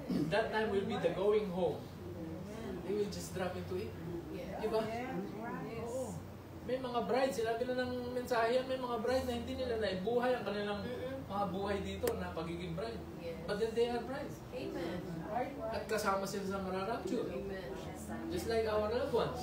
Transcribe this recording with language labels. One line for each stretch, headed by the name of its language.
English: That time will be the going home. They will just drop into it.
Filipino: Di ba? Oo. May mga bride, sinabi na ng mensahe yan, may mga bride na hindi nila naibuhay ang kanilang mga buhay dito na pagiging bride.
English: But then they are brides. Amen.
Filipino: At kasama sila sa mararapture. Amen.
English: Just like our loved ones.